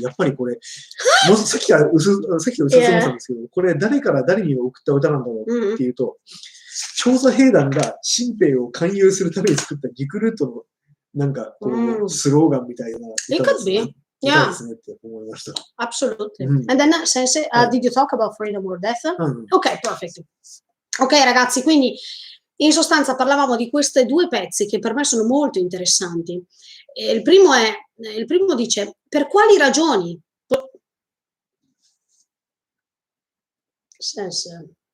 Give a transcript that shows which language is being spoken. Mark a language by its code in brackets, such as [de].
[ja] やっぱりこれ、さっきから薄々思ったんですけど、これ誰から誰に送った歌なんだろうっていうと、調査兵団が新兵を勧誘するために作ったリクルートのなんかこうスローガンみたいな歌ですね。 [en] Yeah, absolutely. And then, Sensei, did you talk about freedom or death? Ok, perfect. [it] Ok, ragazzi, quindi in sostanza parlavamo di questi due pezzi che per me sono molto interessanti. Il primo dice, per quali ragioni? Sensei.